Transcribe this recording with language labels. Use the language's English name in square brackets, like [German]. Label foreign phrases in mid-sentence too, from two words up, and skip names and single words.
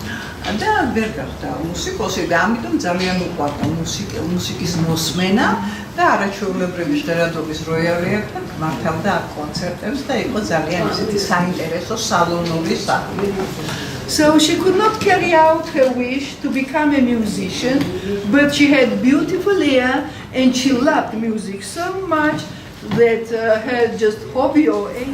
[Georgian] და ვერ გახდა მუსიკოსი და ამიტომ ძალიან უყვარდა მუსიკის მოსმენა და არაჩვეულებრივი ჟღერადობის როიალიებთან მართავდა აქ კონცერტებს და იყო ძალიან ისეთი საინტერესო სალონური სახლი. [English] So she could not carry out her wish to become a musician, but she had beautiful ear and she loved music so much that her just hobby or